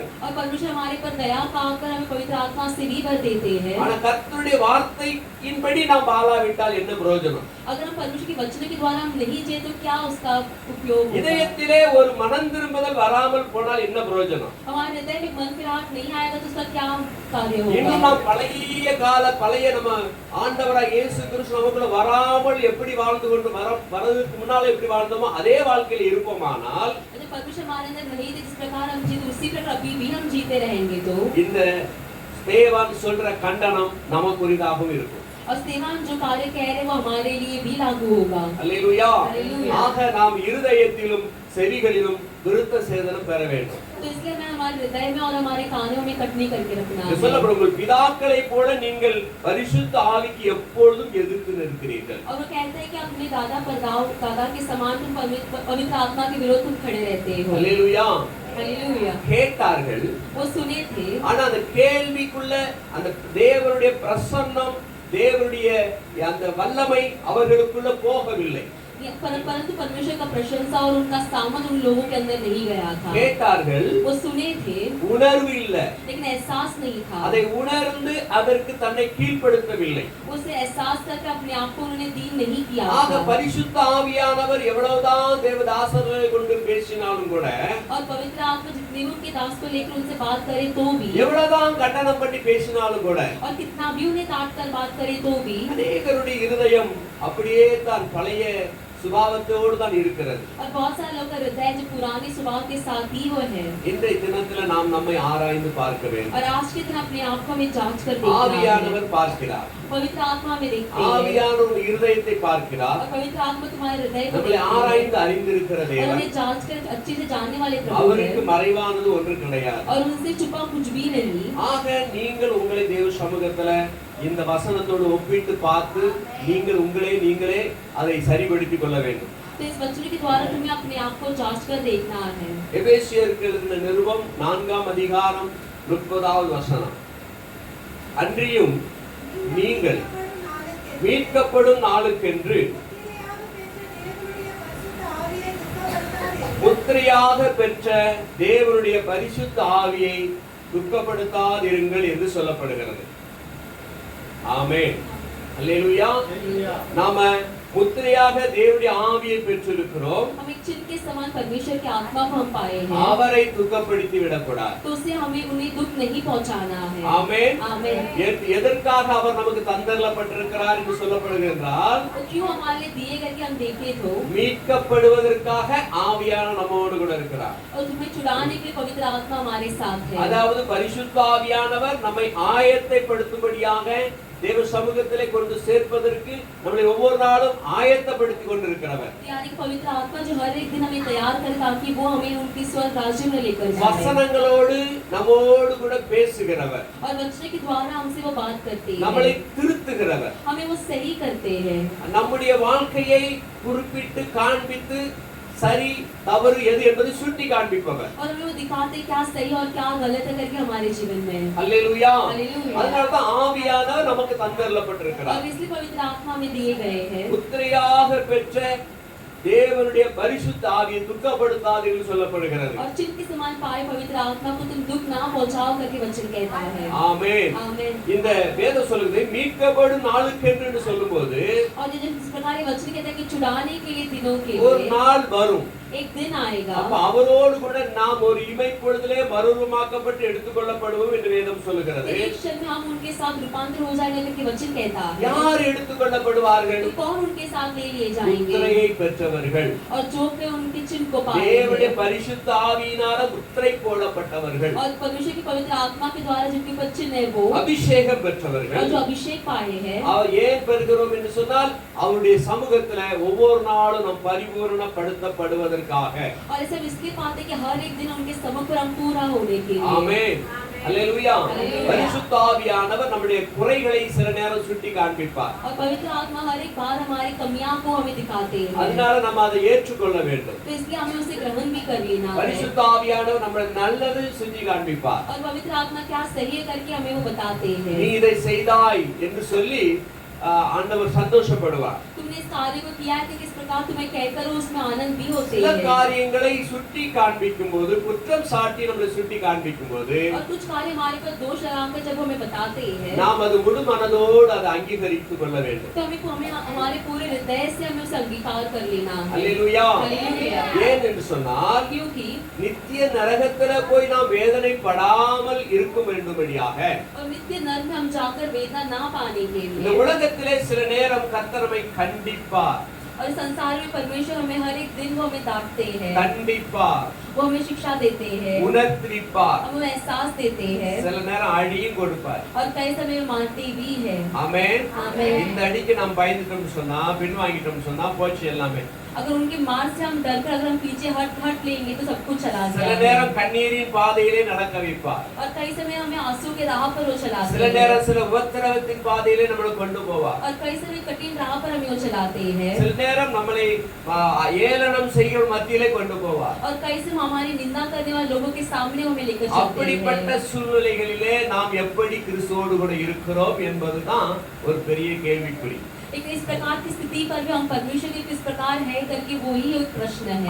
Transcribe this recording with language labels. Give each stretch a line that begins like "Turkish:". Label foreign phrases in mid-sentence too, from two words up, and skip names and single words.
Hindi: और परमेश्वर हमारे पर दया पाकर हमें पवित्र आत्मा से भी भर देते हैं।
Tamil: ஆனா கர்த்தருடைய வார்த்தையின்படி நாம் வாழாவிட்டால் என்ன பிரயோஜனம்?
Hindi: अगर हम परमेश्वर के वचन के द्वारा हम नहीं जिए तो क्या उसका उपयोग होगा?
Tamil: இதயத்திலே ஒரு மனம் திரும்புதல் வராமல் போனால் என்ன பிரயோஜனம்?
Hindi: हमारे हृदय में मन फिराहट नहीं आएगा तो उसका क्या कार्य
Tamil: இன்னும்
Hindi: होगा?
Tamil: நாம் பழைய நம்ம ஆண்டவராக இயேசு கிறிஸ்து நமக்குள்ள வராமல் எப்படி வாழ்ந்து கொண்டு வரதுக்கு முன்னால எப்படி வாழ்ந்தோமோ அதே வாழ்க்கையில இருப்போமானால்
Hindi: यदि परमेश्वर हमारे अंदर नहीं थे जिस प्रकार हम जीते उसी प्रकार अभी भी हम जीते रहेंगे तो
Tamil: இந்த ஸ்தேவான் சொல்ற கண்டனம் நமக்குரியதாகவும் இருக்கும்.
Hindi: और स्तेफान जो कार्य कह रहे हैं वो हमारे लिए भी लागू होगा।
Tamil: அல்லேலூயா. அல்லேலூயா. ஆக நாம் இருதயத்திலும் செவிகளிலும் விருத்த சேதனம் பெற வேண்டும்.
Hindi: तो इसलिए मैं हमारे हृदय में और हमारे कानों में कटनी करके रखना
Tamil: இது
Hindi: है।
Tamil: சொல்லப்படும் உங்கள் பிதாக்களைப் போல நீங்கள் பரிசுத்த ஆவிக்கு எப்பொழுதும் எதிர்த்து நிற்கிறீர்கள்.
Hindi: और वो कहते हैं कि अपने दादा के समान तुम पवित्र आत्मा के विरोध तुम खड़े रहते हो।
Tamil: அல்லேலூயா.
Hindi: हालेलुया।
Tamil: கேட்டார்கள்.
Hindi: वो सुने थे
Tamil: ஆனா அந்த கேள்விக்குள்ள அந்த தேவனுடைய பிரசன்னம் தேவனுடைய அந்த வல்லமை அவர்களுக்குள்ள போகவில்லை.
Hindi: परंतु परमेश्वर का प्रशंसा और उनका सामर्थ उन लोगों के अंदर नहीं गया था।
Tamil: கேட்டார்கள்.
Hindi: वो सुने थे
Tamil: உணர்வு இல்ல.
Hindi: लेकिन एहसास नहीं था।
Tamil: அதை உணர்ந்து அதற்கு தன்னை கீழ்ப்படுத்தவில்லை.
Hindi: उसे एहसास करके अपने आप को उन्होंने दीन नहीं किया
Tamil: ஆக
Hindi: था।
Tamil: பரிசுத்த ஆவியானவர் எவ்வளவுதான் தேவதாசர்களை கொண்டு பேசினாலும் கூட
Hindi: और पवित्र आत्मा जितने भी उनके दास को लेकर उनसे बात करे तो भी
Tamil: எவ்வளவுதான் கண்டனம் பண்ணி பேசினாலும் கூட
Hindi: और कितना भी उन्हें डांट कर बात करे तो भी
Tamil: அநேகருடைய இருதயம் அப்படியே தான் பழைய சுபாவத்தோடு தான் இருக்கிறது.
Hindi: और बहुत सारे लोग का हृदय जो पुराने स्वभाव के साथ ही वो है।
Tamil: இன்றைய தினத்துல நாம் நம்மை ஆராய்ந்து பார்க்க வேண்டும்.
Hindi: और आज के दिन अपने आप को हमें जांच कर देखना है।
Tamil: ஆவியானவர் பார்க்கிறார்.
Hindi: पवित्र आत्मा में देखते हैं
Tamil: ஆவியானவர் இருதயத்தை பார்க்கிறார்.
Hindi: और पवित्र आत्मा तुम्हारे हृदय को
Tamil: நம்மளை
Hindi: देखती है।
Tamil: ஆராய்ந்து அறிந்திருக்கிற
Hindi: और
Tamil: தேவன்
Hindi: हमें जांच कर अच्छे से जानने वाले प्रभु
Tamil: அவருக்கு
Hindi: हैं
Tamil: மறைவானது ஒன்று கிடையாது.
Hindi: और उनसे छुपा कुछ भी नहीं।
Tamil: ஆக நீங்கள் உங்களை தேவ சமூகத்துல இந்த வசனத்தோடு ஒப்பிட்டு பார்த்து நீங்கள் நீங்களே அதை சரிபடுத்திக் கொள்ள வேண்டும்.
Hindi: तो इस वचन के द्वारा तुम्हें अपने आप को जांच कर देखना है।
Tamil: எபேசியருக்கு எழுதின நிருபம் 4ஆம் அதிகாரம் 30வது வசனம். அன்றியும் நீங்கள் மீட்கப்படும் நாளுக்கென்று முத்திரையாக பெற்ற தேவனுடைய பரிசுத்த ஆவியை துக்கப்படுத்தாதிருங்கள் என்று சொல்லப்படுகிறது. ஆமென். அல்லேலூயா. நாம முத்திரையாக தேவனுடைய ஆவியை பெற்றிருக்கிறோம்.
Hindi: हम एक चिन्ह के समान परमेश्वर की आत्मा को हम पाए हैं।
Tamil: அவரை துக்கப்படுத்தி விடக்கூடாது.
Hindi: तो उसे हमें उन्हें दुख नहीं पहुंचाना है।
Tamil: ஆமென்.
Hindi: आमेन।
Tamil: எதற்காக அவர் நமக்கு தந்தரப்பட்டிருக்கிறார் என்று சொல்லப்படுகிறார்?
Hindi: तो क्यों हमारे लिए दिए गए कि हम देखें तो
Tamil: மீட்கப்படுவதற்காக ஆவியான நம்மோடு கூட இருக்கிறார்.
Hindi: और तुम्हें छुड़ाने के लिए पवित्र आत्मा हमारे साथ है।
Tamil: அதாவது பரிசுத்த ஆவியானவர் நம்மை ஆயத்தப்படுத்தும்படியாக தேவ சமூகத்திலே கொண்டு சேர்ப்பதற்கு நம்மை ஒவ்வொரு நாளும் ஆயத்தப்படுத்தி கொண்டிருக்கிறவர்.
Hindi: यानी पवित्र आत्मा जो हर एक दिन हमें तैयार करे ताकि वो हमें उनकी स्वर्ग राज्य में लेकर जाए।
Tamil: வசனங்களோடு நம்மோடு கூட பேசுகிறவர்.
Hindi: और वचन के द्वारा हमसे वो बात करते हैं।
Tamil: நம்மளை திருத்துகிறவர்.
Hindi: हमें वो सही करते हैं।
Tamil: நம்முடைய வாழ்க்கையை குறிப்பிட்டு காண்பித்து சரி தவறு எது என்பதை சுட்டி காண்பிப்பவர்.
Hindi: और हमें वो दिखाते क्या सही और क्या गलत है करके हमारे जीवन में।
Tamil: அல்லேலூயா.
Hindi: हालेलुया।
Tamil: அதனால தான் ஆவியானவர் நமக்கு தந்தரப்பட்டிருக்கிறார்.
Hindi: और इसलिए पवित्र आत्मा में दिए गए हैं।
Tamil: முத்திரையாக பெற்ற தேவனுடைய பரிசுத்த ஆவியை துக்கப்படுத்தாது என்று சொல்லப்படுகிறது.
Hindi: और चिन्ह के समान पाए पवित्र आत्मा को तुम दुख ना पहुंचाओ करके वचन कहता है।
Tamil: ஆமென்.
Hindi: आमेन।
Tamil: இந்த வேதம் சொல்லுது மீட்கப்படும் நாளுக்கென்று சொல்லும்போது
Hindi: और जिस प्रकार ये वचन कहता है कि छुड़ाने के लिए दिनों के
Tamil: ஒரு
Hindi: लिए
Tamil: நாள் வரும்.
Hindi: एक दिन आएगा।
Tamil: அப்ப அவரோடு கூட நாம் ஒரு இமைப்பொழுதிலே மறுரூபமாக்கப்பட்டு எடுத்துக்கொள்ளப்படுவோம் என்று வேதம் சொல்லுகிறது.
Hindi: एक क्षण में हम उनके साथ रूपांतर हो जाएंगे करके वचन कहता है।
Tamil: யார் எடுத்துக்கொள்ளப்படுவார்கள்?
Hindi: तो कौन उनके साथ ले लिए जाएंगे?
Tamil: முத்திரையை பெற்றவர்கள்.
Hindi: और जो पे उनके चिन्ह को पाए
Tamil: தேவனுடைய
Hindi: हैं।
Tamil: பரிசுத்த ஆவியினால முத்திரை போடப்பட்டவர்கள்.
Hindi: और परमेश्वर की पवित्र आत्मा के द्वारा जिनके ऊपर चिन्ह है वो
Tamil: அபிஷேகம்
Hindi: और
Tamil: பெற்றவர்கள்.
Hindi: जो अभिषेक पाए हैं।
Tamil: அவர் ஏன் பெறுகிறோம் என்று சொன்னால் அவருடைய சமூகத்துல ஒவ்வொரு நாளும் நாம் பரிபூரணப்படுத்தப்படுவதற்காக.
Hindi: और ऐसे हम इसलिए पाते हैं कि हर एक दिन उनके समूह पर हम पूरा होने के लिए।
Tamil: ஆமென். அல்லேலூயா. அல்லேலூயா. பரிசுத்த ஆவியானவர் நம்முடைய குறைகளை சில நேரம் சுட்டி காண்பிப்பார்.
Hindi: और पवित्र आत्मा हर एक बार हमारी कमियां को हमें दिखाते हैं,
Tamil: அதனால நம்ம அதை ஏற்றுக்கொள்ள வேண்டும்.
Hindi: तो इसलिए हमें उसे ग्रहण भी कर लेना है।
Tamil: பரிசுத்த ஆவியானவர் நம்மளுக்கு நல்லது செஞ்சு காண்பிப்பார்.
Hindi: और पवित्र आत्मा क्या सही है करके हमें वो बताते
Tamil: நீ
Hindi: हैं।
Tamil: இதை செய்தாய் என்று சொல்லி ஆண்டவர் சந்தோஷப்படுவார்.
Hindi: तुमने इस कार्य को किया है तो किस प्रकार तुम्हें कहकर उसमें आनंद भी होते
Tamil: சில
Hindi: हैं।
Tamil: காரியங்களை சுட்டி காண்பிக்கும் போது, குற்றம் சாட்டி நம்மளை சுட்டி காண்பிக்கும் போது
Hindi: और कुछ कार्य हमारे पर दोष लगाकर जब हमें बताते हैं,
Tamil: நாம் அது முழு மனதோடு அதை அங்கீகரித்துக் கொள்ள வேண்டும்.
Hindi: तो हमें हमारे पूरे हृदय से हमें उसे अंगीकार कर लेना है।
Tamil: அல்லேலூயா.
Hindi: हालेलुया।
Tamil: ஏன் என்று சொன்னால்
Hindi: क्योंकि
Tamil: நித்திய நரகத்துல போய் நாம் வேதனைப்படாமல் இருக்க வேண்டும்படியாக
Hindi: और नित्य नरक में हम जाकर वेदना ना पाने के
Tamil: இந்த
Hindi: लिए,
Tamil: உலகத்திலே சில நேரம் கர்த்தர் நம்மை கண்டிப்பார்.
Hindi: और संसार में परमेश्वर हमें हर एक दिन वो हमें डांटते हैं,
Tamil: கண்டிப்பார்,
Hindi: वो हमें शिक्षा देते हैं,
Tamil: உணர்த்திப்பார்,
Hindi: हमें एहसास देते हैं,
Tamil: சில நேரம் அடியும் கொடுப்பார்.
Hindi: और कई समय मारते भी है।
Tamil: ஆமென். ஆமென். இந்த அடிக்கு நாம் பயந்துட்டோம்னு சொன்னா, பின்வாங்கிட்டோம்னு சொன்னா போச்சு எல்லாமே.
Hindi: अगर उनके मार से हम डर कर अगर हम पीछे हट लेंगे तो सब कुछ चला
Tamil: சில
Hindi: जाएगा।
Tamil: நேரம் கண்ணீரின் பாதையிலே நடக்க வைப்பார்.
Hindi: और कई समय हमें आंसू के राह पर वो चलाते
Tamil: சில
Hindi: हैं,
Tamil: நேரம் சில உபத்திரவத்தின் பாதையிலே நம்மளை கொண்டு போவார்.
Hindi: और कई समय कठिन राह पर हमें वो चलाते हैं,
Tamil: சில நேரம் நம்மளை ஏளனம் செய்கிற மத்தியிலே கொண்டு போவார்.
Hindi: और कई समय हमारी निंदा करने वाले लोगों के सामने हमें लेकर चलते
Tamil: அப்படிப்பட்ட
Hindi: हैं।
Tamil: சூழ்நிலைகளிலே நாம் எப்படி கிறிஸ்துவோடு கூட இருக்கிறோம் என்பதுதான் ஒரு பெரிய கேள்விக்குறி.
Hindi: लेकिन इस प्रकार की स्थिति पर भी हम परमेश्वर के किस प्रकार है करके वो ही एक प्रश्न है।